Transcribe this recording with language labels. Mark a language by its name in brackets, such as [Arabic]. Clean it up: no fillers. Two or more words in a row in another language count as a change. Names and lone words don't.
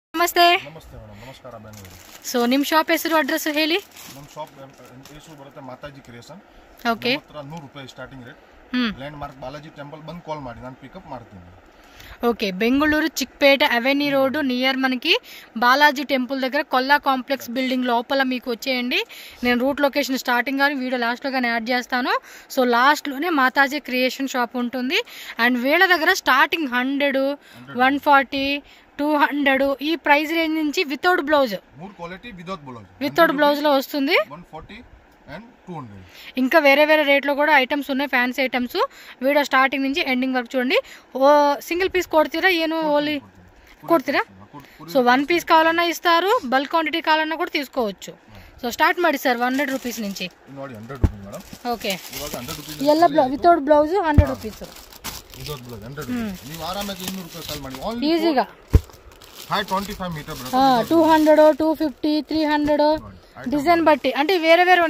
[Kannada] ನಮಸ್ತೆ. ನಮಸ್ತೆ ಮೇಡಮ್, ನಮಸ್ಕಾರ ಬೆಂಗಳೂರು. ಸೊ ನಿಮ್ಮ ಶಾಪ್ ಹೆಸರು ಅಡ್ರೆಸ್ ಹೇಳಿ. ನಮ್ಮ ಶಾಪ್ ಹೆಸರು ಬರುತ್ತೆ ಮಾತಾಜಿ ಕ್ರಿಯೇಷನ್. ಓಕೆ. ₹100 [English] starting rate. land mark [Kannada] ಬಾಲಾಜಿ ಟೆಂಪಲ್ ಬಂದು ಕಾಲ್ ಮಾಡಿ, ನಾನು ಪಿಕಪ್ ಮಾಡ್ತೀನಿ. [Telugu] ఓకే, బెంగళూరు చిక్పేట అవెన్యూ రోడ్డు నియర్ మనకి బాలాజీ టెంపుల్ దగ్గర కొల్లా కాంప్లెక్స్ బిల్డింగ్ లోపల మీకు వచ్చేయండి. నేను [English] route location starting [Telugu] కానీ వీడియో లాస్ట్లో కానీ యాడ్ చేస్తాను. సో లాస్ట్లోనే మాతాజీ క్రియేషన్ షాప్ ఉంటుంది. అండ్ వీళ్ళ దగ్గర స్టార్టింగ్ 100, 140, 200 ఈ [English] price range [Telugu] నుంచి [English] without blouse, without blouse [Telugu] లో వస్తుంది. ఇంకా వేరే వేరే రేట్లో కూడా ఐటమ్స్ ఉన్నాయి, [English] fancy items. video starting [Telugu] నుంచి ఎండింగ్ వరకు చూడండి. ఓ [English] single piece [Kannada] ಕೊಡ್ತೀರಾ ಏನು [Telugu] ఓన్లీ కొಡ್ತೀರಾ? సో 1 పీస్ కావాలన్నా ఇస్తారు, [English] bulk quantity [Telugu] కావాలన్నా కూడా తీసుకోవచ్చు. సో స్టార్ట్ [Kannada] ಮಾಡಿ ಸರ್ [Telugu] ₹100 నుంచి. ఓకే, ಎಲ್ಲ [English] without blouse [Telugu] ₹100 ఈజీగా. 200, 250, 300 డిజైన్ బట్టి, అంటే వేరే వేరే ఉంది.